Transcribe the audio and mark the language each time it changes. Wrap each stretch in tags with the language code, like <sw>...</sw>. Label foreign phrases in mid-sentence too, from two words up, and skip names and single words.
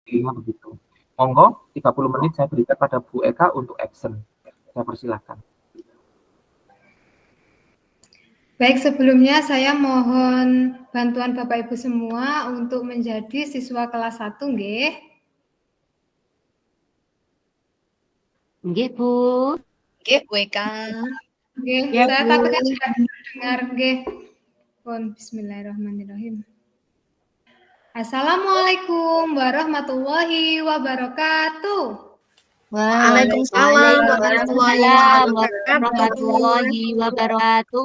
<id>Intinya begitu. Monggo 30 menit saya berikan pada Bu Eka untuk action. Saya persilahkan. Baik, sebelumnya saya mohon bantuan Bapak Ibu semua untuk menjadi siswa kelas 1, nggih. Nggih, Bu. Nggih, Bu Eka. Nggih, Ya, saya Bu. takutnya tidak dengar, nggih. Pun bismillahirrahmanirrahim.</id> <ar>السلام عليكم ورحمة الله وبركاته. Waalaikumsalam ورحمة الله وبركاته.</ar>